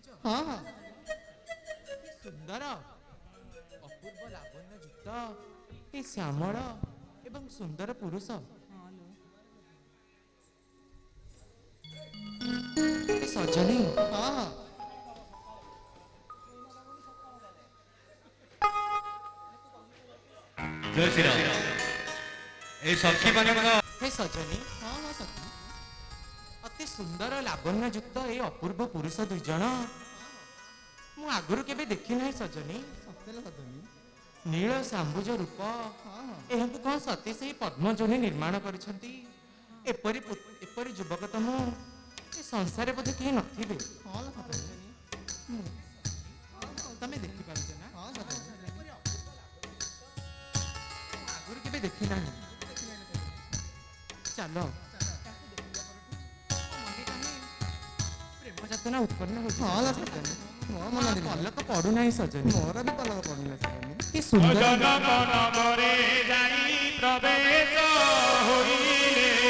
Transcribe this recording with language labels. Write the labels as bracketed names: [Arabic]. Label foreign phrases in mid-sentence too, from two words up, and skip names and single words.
[Odia] ହଁ ହଁ ସୁନ୍ଦର ଅପୂର୍ବ ଲାବଣ୍ୟ ଯୁକ୍ତ ଏ ଶ୍ୟାମଳ ଏବଂ ସୁନ୍ଦର ପୁରୁଷ। ଏ ସଜନି, ହଁ ହଁ [Hindi] जय श्री राम। [Odia] ଏ ସଖୀ ମାନକ ହେ ସଜନୀ, ହଁ ହଁ ସଖୀ, ଅତି ସୁନ୍ଦର ଲାବଣ୍ୟ ଯୁକ୍ତ ଏ ଅପୂର୍ବ ପୁରୁଷ ଦୁଇ ଜଣ ମୁଁ ଆଗରୁ କେବେ ଦେଖି ନାହିଁ ସଜନି। ସତେ ଲୋ ସଜନୀ, ନୀଳ ସାମ୍ବୁଜ ରୂପ, ହଁ ହଁ ଏହାକୁ କଣ ସତେ ସେହି ପଦ୍ମଜୋନି ନିର୍ମାଣ କରିଛନ୍ତି? ଏପରି ଯୁବକ ତ ମୁଁ ଏ ସଂସାରେ ବୋଧେ କେହି ନଥିବେ। ହଁ ଲୋ ସଜନୀ, ତମେ ଦେଖିପାରୁଛ ନା? ହଁ ସଜନୀ, ଆଗରୁ କେବେ ଦେଖି ନାହିଁ। ଚାଲ ପ୍ରେମ ଯାତନା ଉତ୍ପନ୍ନ ହେଉଛି। ହଁ ଲୋ ସଜନୀ, ମୋ ମନ ଦିନ ପଲକ ପଡୁନାହିଁ ସଜନି। ମୋର ବି ପଲକ ପଡୁନି ସଜନୀ। କି ସୁନ୍ଦର ଜନକ ନଗରେ ଯାଇ ପ୍ରବେଶ ହୋଇଲେ